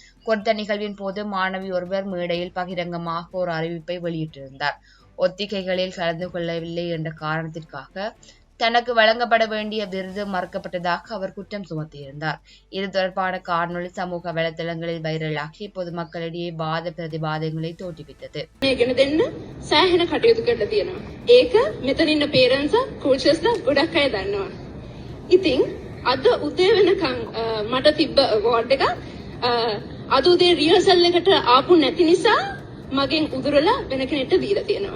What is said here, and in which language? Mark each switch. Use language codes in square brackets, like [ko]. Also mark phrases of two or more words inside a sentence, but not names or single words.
[ta] குறித்த நிகழ்வின் போது மாணவி ஒருவர் மேடையில் பகிரங்கமாக ஒரு அறிவிப்பை வெளியிட்டிருந்தார். ஒத்திகைகளில் கலந்து கொள்ளவில்லை என்ற காரணத்திற்காக தனக்கு வழங்கப்பட வேண்டிய விருது மறுக்கப்பட்டதாக அவர் குற்றம் சுமத்தியிருந்தார். இது தொடர்பான காணொளி சமூக வலைதளங்களில் வைரலாகி பொதுமக்களிடையே வாத பிரதிவாதங்களை தோற்றுவித்தது. [si] සෑහෙන කටයුතු කරලා තියෙනවා. ඒක මෙතන ඉන්න [en] parents coaches [si] ගොඩක් අය දන්නවා. ඉතින් අද උදේ වෙනකන් මට තිබ්බ අවෝඩ් එක අද උදේ රිහර්සල් එකට ආපු නැති නිසා මගෙන් උදුරලා වෙන කෙනෙක්ට දීලා තියෙනවා.